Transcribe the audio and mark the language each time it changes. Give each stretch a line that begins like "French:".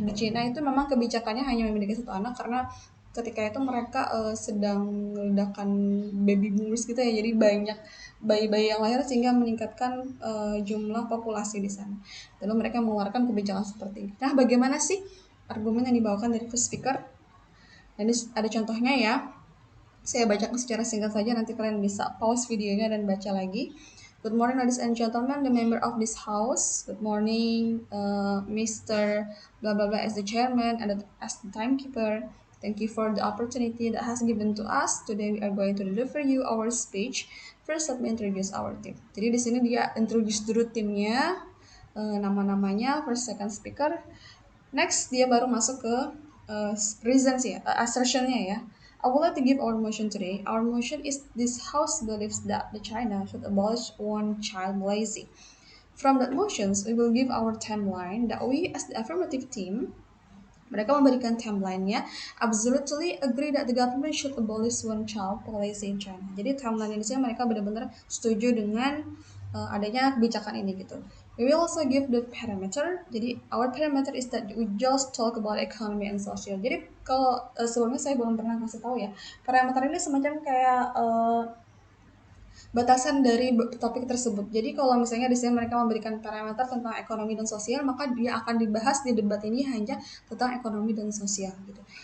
Indonesian: Di Cina itu memang kebijakannya hanya memiliki satu anak karena ketika itu mereka sedang meledakan baby boomers gitu ya. Jadi banyak bayi-bayi yang lahir sehingga meningkatkan jumlah populasi di sana. Lalu mereka mengeluarkan kebijakan seperti ini. Nah, bagaimana sih argumen yang dibawakan dari first speaker? Dan ini ada contohnya ya. Saya bacakan secara singkat saja, nanti kalian bisa pause videonya dan baca lagi.
English: Good morning, ladies and gentlemen, the member of this house. Good morning, Mr. Blah blah blah as the chairman and as the timekeeper. Thank you for the opportunity that has given to us. Today we are going to deliver you our speech. First, let me introduce our team.
Indonesian: Jadi di sini dia introduce dulu timnya, nama-namanya, first, second speaker. Next dia baru masuk ke reasons ya, assertionnya ya.
English: I would like to give our motion today. Our motion is this house believes that the China should abolish one child policy. From that motions, we will give our timeline that we as the affirmative team, mereka memberikan timeline-nya, absolutely agree that the government should abolish one child policy in China.
Indonesian: Jadi timeline ini sih mereka benar-benar setuju dengan adanya kebijakan ini gitu.
English: We will also give the parameter. Jadi our parameter is that we just talk about economy and social.
Indonesian: Jadi kalau sebelumnya saya belum pernah kasih tahu ya. Parameter ini semacam kayak batasan dari topik tersebut. Jadi kalau misalnya di sini mereka memberikan parameter tentang ekonomi dan sosial, maka dia akan dibahas di debat ini hanya tentang ekonomi dan sosial gitu.